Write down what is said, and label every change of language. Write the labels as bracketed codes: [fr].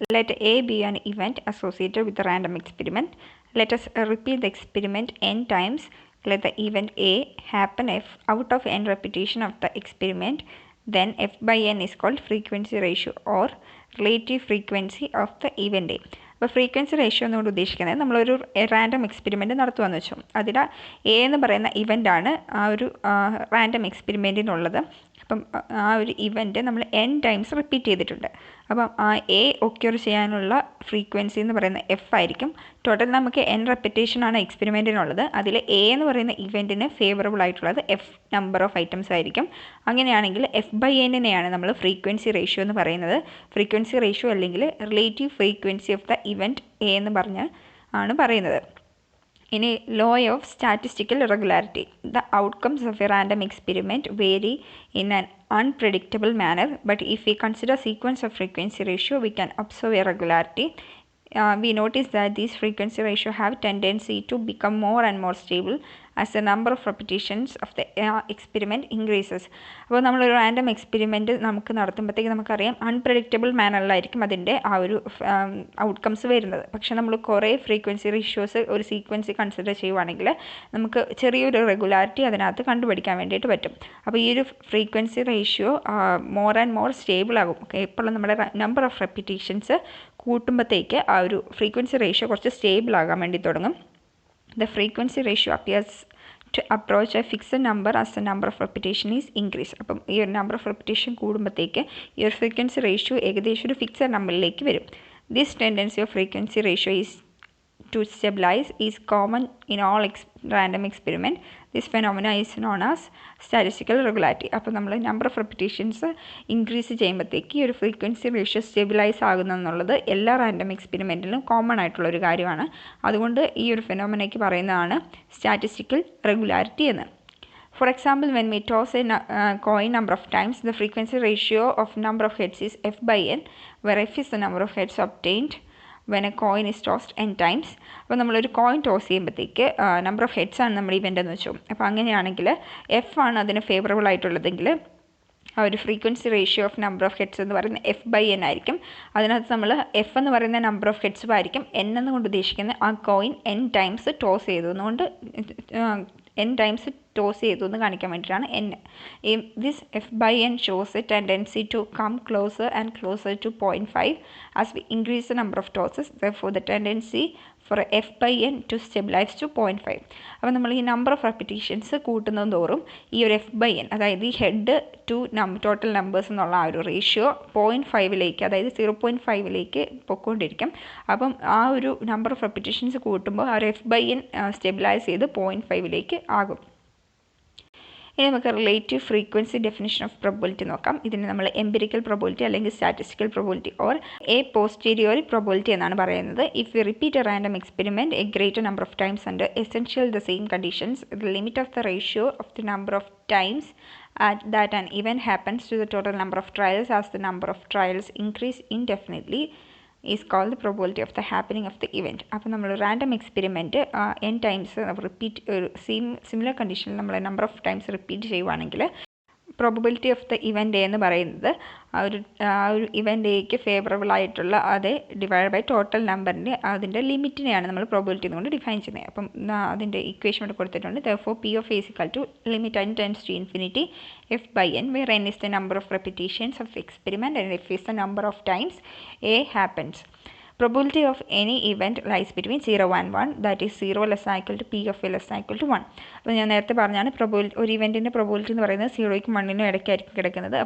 [en] Let A be an event associated with the random experiment. Let us repeat the experiment n times. Let the event A happen if out of n repetition of the experiment. Then F by n is called frequency ratio or relative frequency of the event A. [ml] അപ്പോൾ frequency ratio എന്നുകൊണ്ട് ഉദ്ദേശിക്കുന്നത് നമ്മളൊരു random experiment നടത്തുകയെന്ന് വെച്ചു. അതിൽ A എന്ന് പറയുന്ന ഇവൻ്റാണ് ആ ഒരു റാൻഡം എക്സ്പെരിമെൻറ്റിനുള്ളത്. അപ്പം ആ ഒരു ഇവൻറ്റ് നമ്മൾ n ടൈംസ് റിപ്പീറ്റ് ചെയ്തിട്ടുണ്ട്. അപ്പം ആ എ ഒക്യൂർ ചെയ്യാനുള്ള ഫ്രീക്വൻസി എന്ന് പറയുന്ന എഫ് ആയിരിക്കും. ടോട്ടൽ നമുക്ക് n റെപ്പിറ്റേഷനാണ് എക്സ്പെരിമെൻറ്റിനുള്ളത്. അതിൽ എ എന്ന് പറയുന്ന ഇവൻറ്റിന് ഫേവറബിൾ ആയിട്ടുള്ളത് എഫ് നമ്പർ ഓഫ് ഐറ്റംസ് ആയിരിക്കും. അങ്ങനെയാണെങ്കിൽ എഫ് ബൈ എന്നിനെയാണ് നമ്മൾ ഫ്രീക്വൻസി റേഷ്യോ എന്ന് പറയുന്നത്. ഫ്രീക്വൻസി റേഷ്യോ അല്ലെങ്കിൽ relative frequency of the event A എന്ന് ആണ് പറയുന്നത്. ഇനി law of statistical irregularity. [en] The outcomes of a random experiment vary in an unpredictable manner, but if we consider sequence of frequency ratio we can observe a regularity. we notice that these frequency ratio have tendency to become more and more stable as the number of repetitions of the experiment increases. [ml] അപ്പോൾ നമ്മളൊരു random experiment നമുക്ക് നടത്തുമ്പോഴത്തേക്ക് നമുക്കറിയാം unpredictable മാനറിലായിരിക്കും അതിൻ്റെ ആ ഒരു outcomes വരുന്നത്. പക്ഷേ നമ്മൾ കുറേ ഫ്രീക്വൻസി റേഷ്യോസ് ഒരു സീക്വൻസി കൺസിഡർ ചെയ്യുവാണെങ്കിൽ നമുക്ക് ചെറിയൊരു റെഗുലാരിറ്റി അതിനകത്ത് കണ്ടുപിടിക്കാൻ വേണ്ടിയിട്ട് പറ്റും. അപ്പോൾ ഈ ഒരു frequency ratio more and more stable ആകും. എപ്പോഴും നമ്മുടെ നമ്പർ ഓഫ് റെപ്പിറ്റേഷൻസ് കൂട്ടുമ്പോഴത്തേക്ക് ആ ഒരു ഫ്രീക്വൻസി റേഷ്യോ കുറച്ച് സ്റ്റേബിൾ ആകാൻ വേണ്ടി തുടങ്ങും. [en] The frequency ratio appears to approach a fixed number as the number of repetition is increased. [ml] അപ്പം ഈ ഒരു നമ്പർ ഓഫ് റെപ്പിറ്റേഷൻ കൂടുമ്പോഴത്തേക്ക് ഈ ഒരു ഫ്രീക്വൻസി റേഷ്യോ ഏകദേശം ഒരു ഫിക്സഡ് നമ്പറിലേക്ക് വരും. [en] This tendency of frequency ratio is to stabilize is common in all random experiment. This phenomena is known as statistical regularity. [ml] അപ്പോൾ നമ്മൾ നമ്പർ ഓഫ് റെപ്പിറ്റേഷൻസ് ഇൻക്രീസ് ചെയ്യുമ്പോഴത്തേക്ക് ഈ ഒരു ഫ്രീക്വൻസി റേഷ്യോ സ്റ്റെബിലൈസ് ആകുന്നെന്നുള്ളത് എല്ലാ റാൻഡം എക്സ്പെരിമെൻറ്റിലും കോമൺ ആയിട്ടുള്ളൊരു കാര്യമാണ്. അതുകൊണ്ട് ഈ ഒരു ഫെനോമിനയ്ക്ക് പറയുന്നതാണ് സ്റ്റാറ്റിസ്റ്റിക്കൽ റെഗുലാരിറ്റി എന്ന്. [en] For example, when we toss a coin number of times, the frequency ratio of number of heads is f by n, where f is the number of heads obtained when a coin is tossed n times. [ml] അപ്പോൾ നമ്മളൊരു coin toss ചെയ്യുമ്പോഴത്തേക്ക് number of heads ആണ് നമ്മൾ event എന്ന് വെച്ചു. അപ്പോൾ അങ്ങനെയാണെങ്കിൽ F ആണ് അതിന് ഫേവറബിൾ ആയിട്ടുള്ളതെങ്കിൽ ആ ഒരു frequency ratio of number of heads എന്ന് പറയുന്നത് എഫ് ബൈ എൻ ആയിരിക്കും. അതിനകത്ത് നമ്മൾ എഫ് എന്ന് പറയുന്ന നമ്പർ ഓഫ് ഹെഡ്സ് ആയിരിക്കും. എൻ എന്നുകൊണ്ട് ഉദ്ദേശിക്കുന്നത് ആ കോയിൻ എൻ ടൈംസ് ടോസ് ചെയ്തു എന്നുകൊണ്ട് n ടൈംസ് ടോസ് ചെയ്തു എന്ന് കാണിക്കാൻ വേണ്ടിയിട്ടാണ് n. [en] This f by n shows a tendency to come closer and closer to 0.5 as we increase the number of tosses. Therefore, the tendency for f by n to stabilize to 0.5. [ml] അപ്പോൾ നമ്മൾ ഈ number of repetitions കൂട്ടുന്നത് തോറും ഈ ഒരു F by N, അതായത് ഈ head to total numbers എന്നുള്ള ആ ഒരു റേഷ്യോ 0.5ലേക്ക്, അതായത് 0.5ലേക്ക് പൊയ്ക്കൊണ്ടിരിക്കും. അപ്പം ആ ഒരു നമ്പർ ഓഫ് റെപ്പിറ്റേഷൻസ് കൂട്ടുമ്പോൾ ആ ഒരു എഫ് ബൈ എൻ സ്റ്റെബിലൈസ് ചെയ്ത് 0.5ലേക്ക് ആകും. ഇനി നമുക്ക് relative frequency definition of probability നോക്കാം. ഇതിന് നമ്മൾ എംപിരിക്കൽ പ്രോബബിലിറ്റി അല്ലെങ്കിൽ statistical probability or A posteriori probability എന്നാണ് പറയുന്നത്. [en] If we repeat a random experiment a greater number of times under essential the same conditions, the limit of the ratio of the number of times that an event happens to the total number of trials as the number of trials increase indefinitely is called the probability of the happening of the event. [ml] അപ്പോൾ നമ്മൾ random experiment n times repeat similar കണ്ടീഷനിൽ നമ്മൾ number of times repeat ചെയ്യുവാണെങ്കിൽ probability of the event എന്ന് പറയുന്നത് ആ ഒരു event എക്ക് ഫേവറബിൾ ആയിട്ടുള്ള അതേ ഡിവൈഡ് ബൈ ടോട്ടൽ നമ്പറിൻ്റെ അതിൻ്റെ ലിമിറ്റിനെയാണ് നമ്മൾ പ്രോബബിലിറ്റി എന്നുകൊണ്ട് ഡിഫൈൻ ചെയ്യുന്നത്. അപ്പം അതിൻ്റെ ഇക്വേഷൻ ഇവിടെ കൊടുത്തിട്ടുണ്ട്. [en] therefore p of a is equal to limit n tends to infinity f by n, where n is the number of repetitions of the experiment and f is the number of times a happens. Probability of any event lies between 0 and 1, that is 0 less than equal to p of a less than equal to 1. [ml] അപ്പോൾ ഞാൻ നേരത്തെ പറഞ്ഞാണ് ഒരു ഇവൻറ്റിൻ്റെ probability എന്ന് പറയുന്നത് 0ക്കും 1നും ഇടയ്ക്കായിരിക്കും കിടക്കുന്നത്.